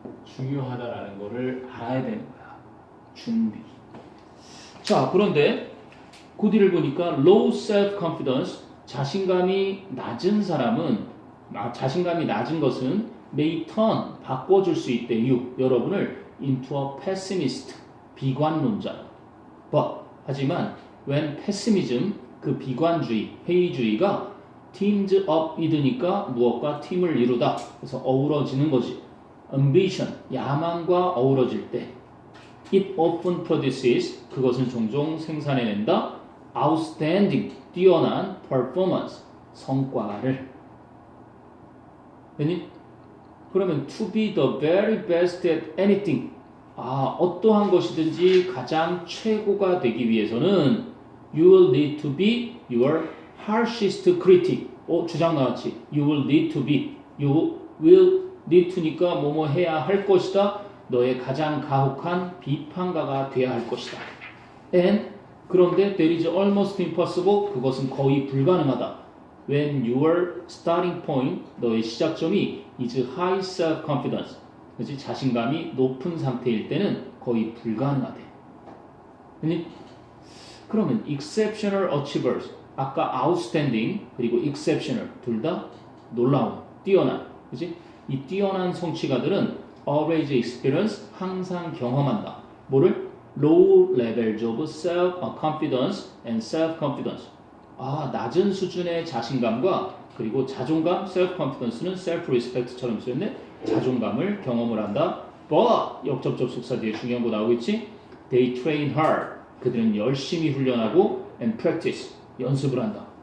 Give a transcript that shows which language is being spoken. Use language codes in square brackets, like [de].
[ko] 중요하다라는 거를 알아야 되는 거야. 준비. 자, 그런데 그 뒤를 보니까 [en] low self-confidence, [ko] 자신감이 낮은 사람은 자신감이 낮은 것은 [en] may turn, [ko] 바꿔줄 수 있대. 여러분을 [en] into a pessimist, [ko] 비관론자. But, 하지만 [en] when pessimism, [ko] 그 비관주의, 회의주의가 [en] teams up with [ko] 니까 무엇과 팀을 이루다. 그래서 어우러지는 거지. ambition, 야망과 어우러질 때 [en] it often produces, [ko] 그것은 종종 생산해낸다. outstanding, 뛰어난 performance, 성과를. 아니? [en] 그러면 to be the very best at anything. [ko] 어떠한 것이든지 가장 최고가 되기 위해서는 [en] you will need to be your harshest critic. [ko] 주장 나왔지. [en] You will need to be. You will need to [ko] 니까 뭐뭐 해야 할 것이다. 너의 가장 가혹한 비판가가 돼야 할 것이다. [en] And [ko] 그런데 [en] there is almost impossible. [ko] 그것은 거의 불가능하다. [en] When your starting point, [ko] 너의 시작점이 [en] is high self-confidence. [ko] 그렇지? 자신감이 높은 상태일 때는 거의 불가능하대. 그러면 [en] exceptional achievers, [ko] 아까 outstanding 그리고 exceptional 둘 다 놀라운, 뛰어난, 그렇지? 이 뛰어난 성취가들은 [en] always experience, [ko] 항상 경험한다. 뭐를? [en] low levels of self-confidence and self-confidence. [ko] 낮은 수준의 자신감과 그리고 자존감, self-confidence는 self-respect처럼 쓰였네. 자존감을 경험을 한다. But 역접접 속사 뒤에 중요한 거 나오겠지? [en] They train hard. [ko] 그들은 열심히 훈련하고 [en] and practice, [ko] 연습을 한다.